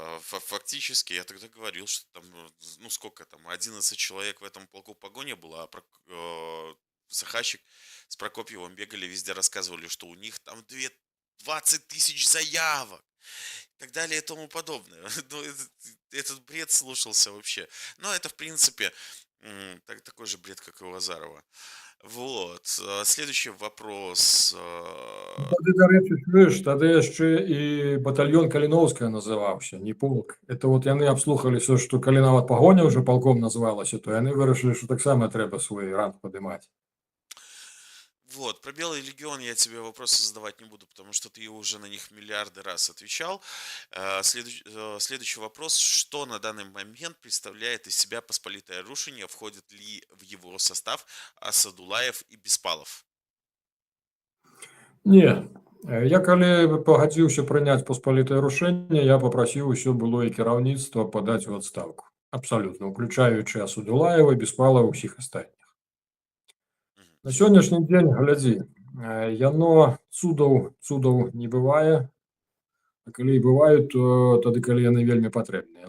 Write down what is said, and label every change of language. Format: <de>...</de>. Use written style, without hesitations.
<ru>Фактически я тогда говорил, что там, ну сколько там, 11 человек в этом полку погоня было, а Сахачик с Прокопьевым бегали, везде рассказывали, что у них там 20 тысяч заявок и так далее и тому подобное. Ну, этот бред слушался вообще. Но это, в принципе, такой же бред, как и у Азарова. Вот. Следующий вопрос.</ru> <be>Тады, дарэчы, чуеш, тады яшчэ і батальён Каліноўская называўся, не полк. Это вот яны абслухалі все, што калі нават пагоня ўжо палком называлася, то яны вырашылі, што таксама трэба свой ранг падымаць.</be> <ru>Вот, про Белый легион я тебе вопросы задавать не буду, потому что ты уже на них миллиарды раз отвечал. Следующий вопрос. Что на данный момент представляет из себя Посполитое Рушение? Входит ли в его состав Асадулаев и Беспалов?</ru> <be>Не. Я калі пагадзіўся прыняць Паспалітае рушэнне, я папрасіў усё былое кіраўніцтва падаць у адстаўку. Абсалютна, уключаючы Асадулаева, Беспалова, усіх астатніх. На сённяшні дзень, глядзі, яно цудаў не бывае, а калі і бываюць, то тады, калі яны вельмі патрэбныя.</be>